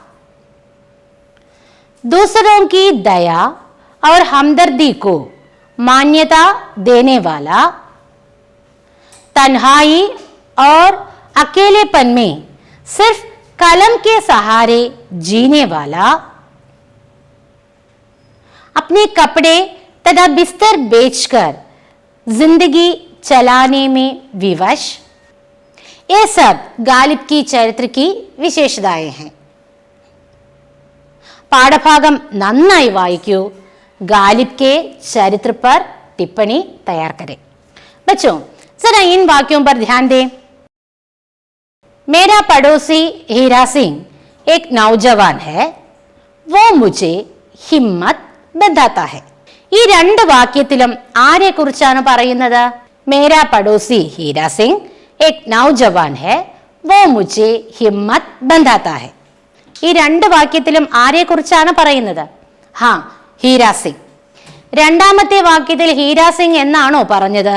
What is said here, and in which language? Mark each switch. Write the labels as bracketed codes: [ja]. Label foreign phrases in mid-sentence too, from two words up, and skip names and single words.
[hi] दूसरों की दया और हमदर्दी को मान्यता देने वाला, तन्हाई और अकेलेपन में सिर्फ कलम के सहारे जीने वाला, अपने कपड़े तथा बिस्तर बेचकर जिंदगी चलाने में विवश. ये सब गालिब की चरित्र की विशेषताएं हैं. [ml] പാഠഭാഗം നന്നായി വായിക്കൂ. [hi] गालिब के चरित्र पर टिप्पणी तैयार करें. बच्चों, जरा इन वाक्यों पर ध्यान दें. मेरा पड़ोसी हीरा सिंह एक नौजवान है, वो मुझे हिम्मत बंधाता है. [ml] ഈ രണ്ട് വാക്യത്തിലും ആരെ കുറിച്ചാണ് പറയുന്നത്? [hi] मेरा पड़ोसी हीरा सिंह एक नौजवान है, वो मुझे हिम्मत बंधाता है. [ml] ഈ രണ്ട് വാക്യത്തിലും ആരെ കുറിച്ചാണ് പറയുന്നത്? ഹാ, ഹീരാ സിംഗ്. രണ്ടാമത്തെ വാക്യത്തിൽ ഹീരാ സിംഗ് എന്നാണോ പറഞ്ഞത്?